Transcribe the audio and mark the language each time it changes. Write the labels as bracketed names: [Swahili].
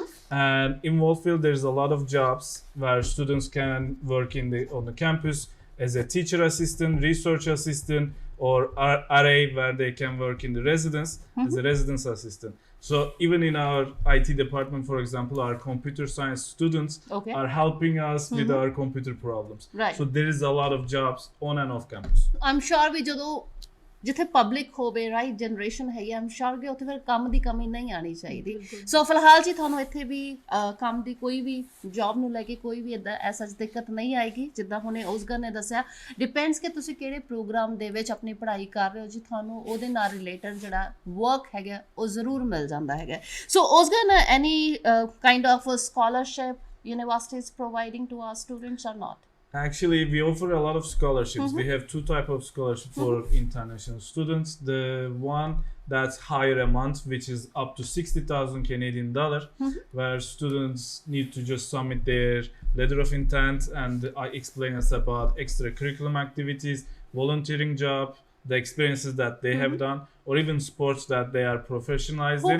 [English] And in Wolfville there's a lot of jobs where students can work on the campus as a teacher assistant, research assistant, or RA, where they can work in the residence as a residence assistant. So even in our IT department, for example, our computer science students are helping us with our computer problems. Right. So there is a lot of jobs on and off campus. I'm sure [Punjabi] ਵੀ ਜਦੋਂ ਜਿੱਥੇ public ਹੋਵੇ right generation ਹੈਗੀ ਆਮ ਸ਼ੋਰ ਕਿ ਉੱਥੇ ਫਿਰ ਕੰਮ ਦੀ ਕਮੀ ਨਹੀਂ ਆਣੀ ਚਾਹੀਦੀ ਸੋ ਫਿਲਹਾਲ ਜੀ ਤੁਹਾਨੂੰ ਇੱਥੇ ਵੀ ਕੰਮ ਦੀ ਕੋਈ ਵੀ ਜੌਬ ਨੂੰ ਲੈ ਕੇ ਕੋਈ ਵੀ ਇਦਾਂ ਐਸਾ ਦਿੱਕਤ ਨਹੀਂ ਆਏਗੀ ਜਿੱਦਾਂ ਹੁਣੇ ਉਸਗਰ ਨੇ ਦੱਸਿਆ ਡਿਪੈਂਡਸ ਕਿ ਤੁਸੀਂ ਕਿਹੜੇ ਪ੍ਰੋਗਰਾਮ ਦੇ ਵਿੱਚ ਆਪਣੀ ਪੜ੍ਹਾਈ ਕਰ ਰਹੇ ਹੋ ਜੀ ਤੁਹਾਨੂੰ ਉਹਦੇ ਨਾਲ ਰਿਲੇਟਡ ਜਿਹੜਾ ਵਰਕ ਹੈਗਾ ਉਹ ਜ਼ਰੂਰ ਮਿਲ ਜਾਂਦਾ ਹੈਗਾ ਸੋ ਉਸਗਰ [English] Any kind of scholarship universities providing to our students or not? Actually, we offer a lot of scholarships. We have two types of scholarships for international students. The one that's higher amount, which is up to 60,000 Canadian dollar, where students need to just submit their letter of intent and explain us about extracurriculum activities, volunteering job, the experiences that they have done, or even sports that they are professionalized in.